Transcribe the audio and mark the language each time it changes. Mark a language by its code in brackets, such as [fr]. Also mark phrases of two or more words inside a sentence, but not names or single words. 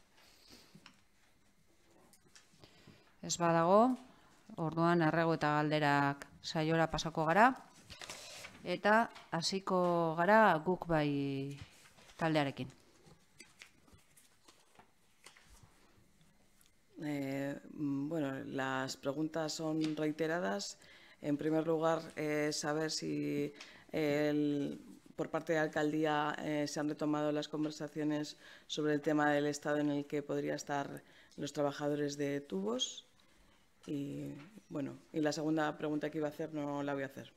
[eu] Ez badago, orduan erregu eta galderak saiora pasako gara, eta hasiko gara guk bai taldearekin. [es] Bueno, las preguntas son reiteradas. En primer lugar, saber si por parte de la alcaldía se han retomado las conversaciones sobre el tema del estado en el que podrían estar los trabajadores de tubos. Y bueno, y la segunda pregunta que iba a hacer no la voy a hacer.